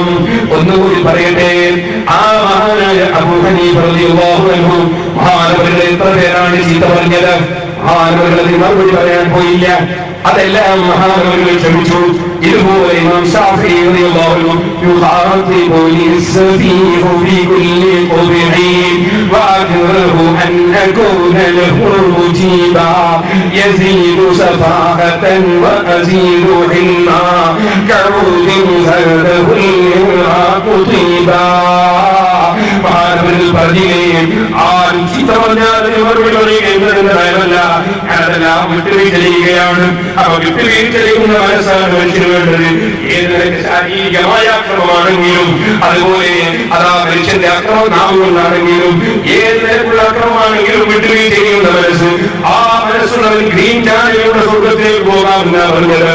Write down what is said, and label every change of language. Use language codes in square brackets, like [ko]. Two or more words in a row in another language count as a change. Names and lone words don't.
[ml] ഒന്നുകൂടി പറയട്ടെ, ആ മഹാനായ അബൂ ഹനീഫ [ar] رضي الله عنه [ml] മഹാനവരുടെ എത്ര പേരാണ് ചീത്ത പറഞ്ഞത്? മഹാനവരുടെ മറുപടി പറയാൻ പോയില്ല. അതെല്ലാം മഹാനവരുകൾ ക്ഷമിച്ചു. [ar] ഇതുപോലെ ഇമാം ശാഫിഈ رضي الله عنه يخاطبني السفيه في كل قبح وأكره أن أكون له مجيبا يزيد سفاهة وأزيد حلما كعود زاده الإغراق طيبا. [ml] മഹാനവരുകൾ പറഞ്ഞില്ലേ, ആരും ചീത്ത പറഞ്ഞാലും മറുപടി പറയുകയെന്നതിന്റെ ഭയമല്ല, അതെല്ലാം വിട്ടുവീഴ്ച ചെയ്യുകയാണ്. അപ്പൊ വിട്ടുവീഴ്ച ചെയ്യുന്ന മനസ്സാണ് മനുഷ്യന് വേണ്ടത്. ഏത് നിലയ്ക്ക് ശാരീരികമായ അക്രമമാണെങ്കിലും, അതുപോലെ അതാ മനുഷ്യന്റെ അക്രമം നാവുകൊണ്ടാണെങ്കിലും, ഏത് നിലക്കുള്ള അക്രമമാണെങ്കിലും വിട്ടുവീഴ്ച ചെയ്യുന്ന മനസ്സ്, ആ മനസ്സുള്ളവൻ [en] green channel [ml] സ്വർഗത്തിലേക്ക് പോകാമെന്ന് പറഞ്ഞത്.